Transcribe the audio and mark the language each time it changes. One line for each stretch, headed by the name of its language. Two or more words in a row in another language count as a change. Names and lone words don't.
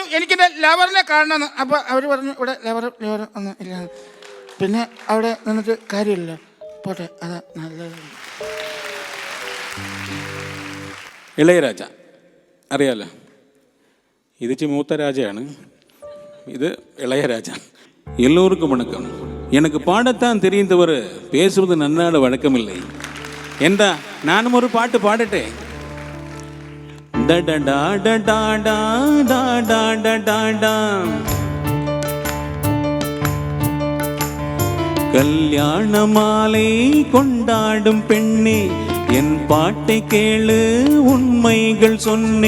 Malayalam: എനിക്കെൻ്റെ ലവറിനെ കാണണമെന്ന്. അപ്പോൾ അവർ പറഞ്ഞു ഇവിടെ ലവർ ഒന്നും ഇല്ല. പിന്നെ അവിടെ നിന്നിട്ട് കാര്യമില്ല, പോട്ടെ, അതാ നല്ലത്. ഇളയരാജ അറിയാലോ, ഇത് മൂത്ത രാജയാണ്,
Tamil: இது இளையராஜா. எல்லோருக்கும் வணக்கம். எனக்கு பாடத்தான் தெரியும் தவிர பேசுவது நன்னாட வழக்கமில்லை. என்றா நானும் ஒரு பாட்டு பாடட்டேன். கல்யாண மாலை கொண்டாடும் பெண்ணே, என் பாட்டை கேளு, உண்மைகள் சொன்னே.